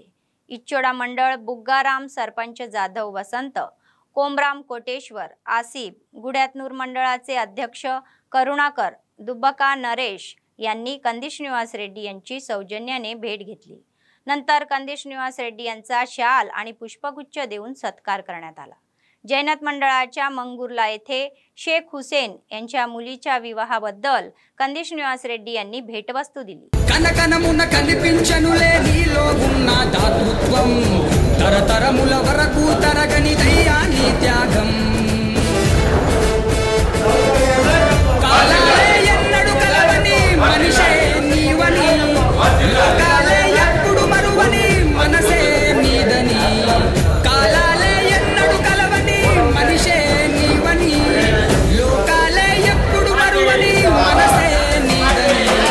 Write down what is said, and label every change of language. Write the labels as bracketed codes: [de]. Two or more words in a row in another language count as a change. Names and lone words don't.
[mr] इच्चोडा मंडळ बुग्गाराम सरपंच जाधव वसंत कोमराम कोटेश्वर आसिफ गुड्यातनूर मंडळाचे अध्यक्ष करुणाकर दुब्बका नरेश यांनी कंदिश निवास रेड्डी यांची सौजन्याने भेट घेतली. नंतर कंदिश निवास रेड्डी यांचा शाल आणि पुष्पगुच्छ देऊन सत्कार करण्यात आला. जैनत मंडळाच्या मंगुर्ला येथे शेख हुसेन यांच्या मुलीच्या विवाहाबद्दल कंदिश निवास रेड्डी यांनी भेटवस्तू दिली. [te] కనకనమున కనిపించనులే నీలో ఉన్న దాతృత్వం తరతరముల వరకు తరగని దయ్యాని త్యాగం కాలాలే ఎన్నడు కలవని మనిషే నీవని లోకాలే ఎప్పుడు మరువని మనసే నీదని కాలాలే ఎన్నడు కలవని మనిషే నీవని లోకాలే ఎప్పుడు మరువని మనసే నీదని